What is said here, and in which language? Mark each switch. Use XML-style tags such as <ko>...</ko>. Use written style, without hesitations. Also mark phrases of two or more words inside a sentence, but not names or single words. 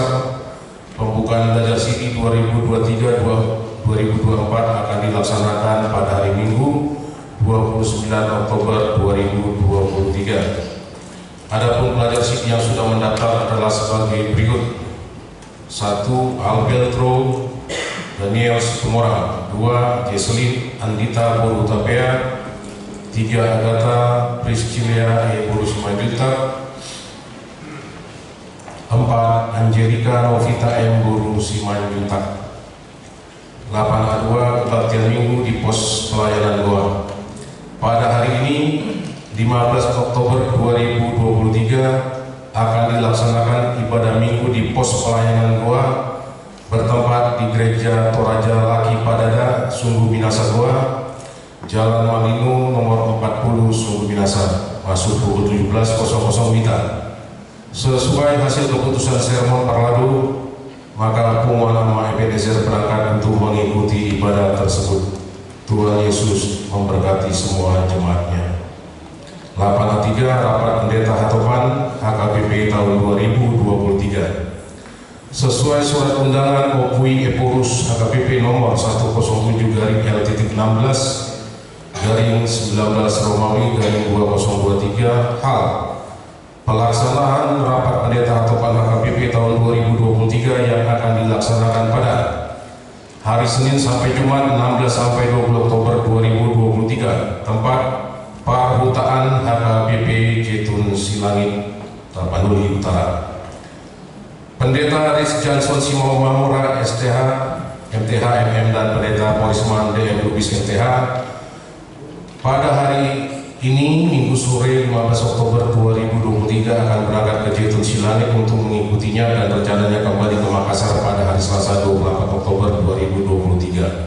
<id>Pembukaan pelajar CD 2023-2024 akan dilaksanakan pada hari Minggu 29 Oktober 2023. Adapun pelajar CD yang sudah mendaftar adalah sebagai berikut. 1. Alberto Daniel Situmorang. 2. Jesselyn Andita Boru Tapea. 3. Agatha Priscilia E. Boru Simanjuntak. 4. Angelika Novita M. Boru Simanjuntak. 8A2 kebaktian minggu di pos pelayanan Goa. Pada hari ini 15 Oktober 2023 akan dilaksanakan ibadah minggu di pos pelayanan Goa bertempat di Gereja Toraja Laki Padada, Sumbu Binasa Goa, Jalan Malinu nomor 40, Sumbu Binasa, masuk pukul 17.00 WITA. Sesuai hasil keputusan sermon parladu, maka Pungwa Nama Ebenezer berangkat untuk mengikuti ibadah tersebut. Tuhan Yesus memberkati semua jemaatnya. 8A3 Rapat Pendeta Hatopan HKBP tahun 2023. Sesuai surat undangan Opui Eporus HKBP nomor 107/L-16/19 Romawi/2023 hal pelaksanaan Rapat Pendeta Hatopan HKBP tahun 2023 yang akan dilaksanakan pada hari Senin sampai Jumat 16 sampai 20 Oktober 2023. Tempat Parhutaan HKBP Jetun Silangit, Tapanuli Utara. Pendeta Riz Johnson Simao Mamura STH, MTH MM dan Pendeta Polisman DM Lubis MTH pada hari ini Minggu sore 15 Oktober 2023 akan berangkat ke Jetun Silangit untuk mengikutinya dan rencananya kembali ke Makassar pada hari Selasa 24 Oktober 2023.</id>